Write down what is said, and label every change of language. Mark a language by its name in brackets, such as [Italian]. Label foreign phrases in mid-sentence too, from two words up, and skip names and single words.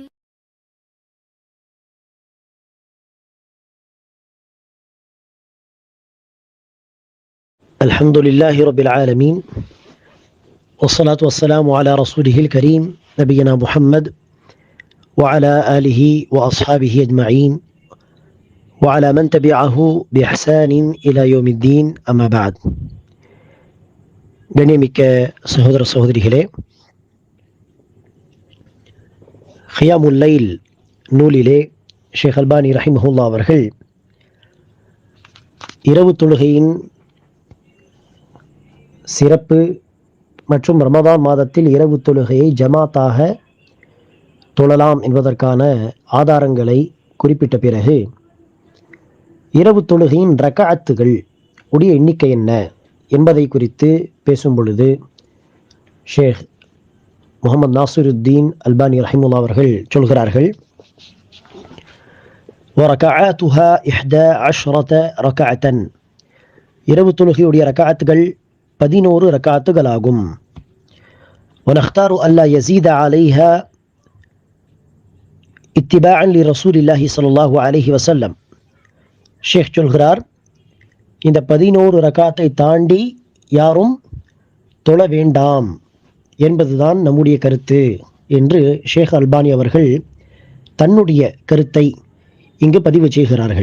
[Arabic] الحمد لله رب العالمين والصلاة والسلام على رسوله الكريم نبينا محمد وعلى آله وأصحابه أجمعين وعلى من تبعه بإحسان إلى يوم الدين أما بعد. [Tamil] கண்ணியமிக்க சகோதர சகோதரிகளே, கியாமுல் லைல் நூலிலே ஷேக் அல்பானி ரஹிமஹுல்லா அவர்கள் இரவு தொழுகையின் சிறப்பு மற்றும் ரமதான் மாதத்தில் இரவு தொழுகையை ஜமாத்தாக தொழலாம் என்பதற்கான ஆதாரங்களை குறிப்பிட்ட பிறகு இரவு தொழுகையின் ரக்அத்துகள் உடைய எண்ணிக்கை என்ன என்பதை குறித்து பேசும் பொழுது ஷேக் முகமது நாசிருத்தீன் அல்பானி ரஹிமுல்லா அவர்கள் சொல்கிறார்கள், [Arabic] وَرَكَعَاتُهَا 11 رَكَعَةً [Tamil] இரவு தொழுகையுடைய ரக்அத்துகள் 11 ரக்அத்துகளாகும். [Arabic] وَنَخْتَارُ أَلَّا يَزِيدَ عَلَيْهَا اتِّبَاعًا لِرَسُولِ اللَّهِ صلى الله عليه وسلم. [Tamil] ஷேக் சொல்கிறார், இந்த 11 ரக்காத்தை தாண்டி யாரும் தொழ வேண்டாம் என்பதுதான் நம்முடைய கருத்து என்று ஷேக் அல்பானி அவர்கள் தன்னுடைய கருத்தை இங்கு பதிவு செய்கிறார்கள்.